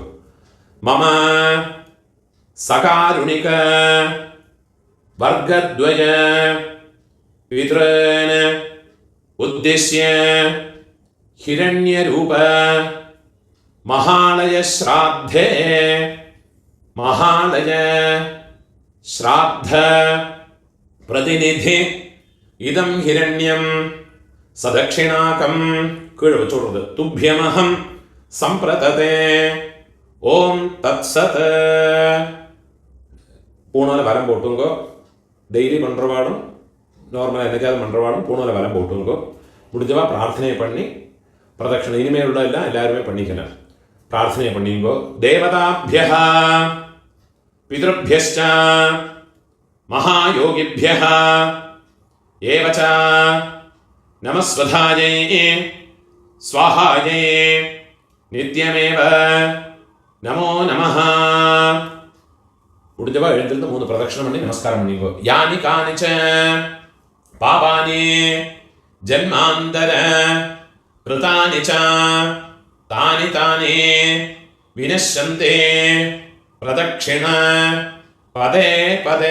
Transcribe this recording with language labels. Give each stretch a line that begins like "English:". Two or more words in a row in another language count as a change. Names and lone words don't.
Sanskrit: மம சகாருணிக வர்கத்வய பித்ருன் உத்திஷ்ய ஹிரண்யரூப மகாலய ஸ்ராத்தே மகாலய ஸ்ராத்த பிரதிநிதி இதம் ஹிரண்யம் சதக்ஷிணாகம்
Malayalam: കീഴ് വെച്ചോടുന്നത്.
Sanskrit: തുഭ്യമഹം സംപ്രതതേ ഓം തത്സത്.
Tamil: பூணால வரம் போட்டுங்கோ. டெய்லி பண்ணுறவாடும் நார்மலாக என்னைக்காவது பண்ணுறவாடும் பூணால வரம் போட்டுங்கோ. முடிஞ்சவா பிரார்த்தனை பண்ணி பிரதட்சணை இனிமேல் உள்ள எல்லாம் எல்லாருமே பண்ணிக்கலாம். பிரார்த்தனை பண்ணிங்கோ.
Sanskrit: தேவதாபியः பிதృभ्यश्च महायोगिभ्यः एव च नमस्वधायै स्वाहायै नित्यमेव नमो नमः.
Tamil: முடிஞ்சவா எழுந்திருந்து 3 பிரதட்சணம் பண்ணி நமஸ்காரம் பண்ணிங்கோ.
Sanskrit: யானி கானிச்ச பாபானி ஜன்மாந்தர கிருதானி ச தானி தானி வினஷ்யந்தே பிரதட்சிண பதே பதே.